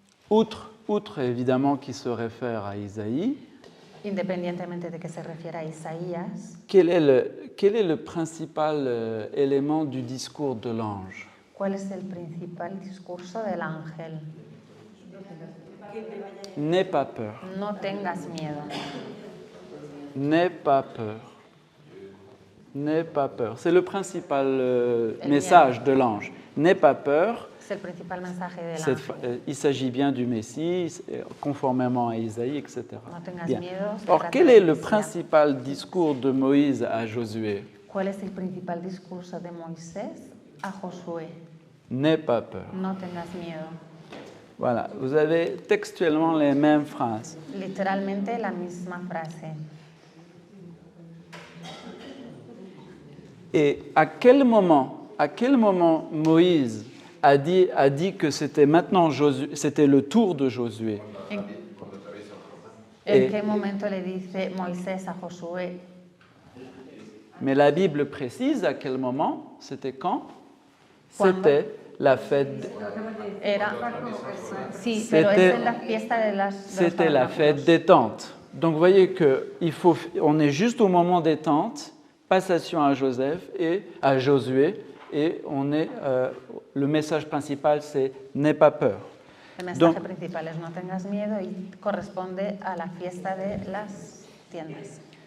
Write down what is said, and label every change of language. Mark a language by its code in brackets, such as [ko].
[fr] outre évidemment qui se réfère à Isaïe, [es] independientemente de que se refiera a Isaías, [fr] quel est le principal élément du discours de l'ange? [es] ¿cuál es el principal discurso del ángel? [fr] N'aie pas peur. [es] No tengas miedo. [fr] N'aie pas peur. N'aie pas peur. C'est le principal message de l'ange. N'aie pas peur. [es] Es el principal mensaje del ángel. [fr] Il s'agit bien du Messie, conformément à Isaïe, etc. [es] No tengas [fr] Bien. [es] miedo. [fr] Or, quel est le principal discours de Moïse à Josué? [es] ¿Cuál es el principal discurso de Moisés a Josué? [fr] N'aie pas peur. [es] No tengas miedo. [fr] Voilà, vous avez textuellement les mêmes phrases. [es] Literalmente la misma frase. [fr] Et à quel moment Moïse a dit que c'était maintenant c'était le tour de Josué? [es] ¿En qué momento le dice Moisés a Josué? [fr] Mais la Bible précise à quel moment, c'était quand? [es] Cuando? [fr] C'était la fête. [es] Sí, pero es en la fiesta de los [fr] C'était la fête des tentes. Donc vous voyez on est juste au moment des tentes, passation à Josué, et le message principal c'est n'aie pas peur. [es] El mensaje principal es no tengas miedo y corresponde a la fiesta de las tiendas.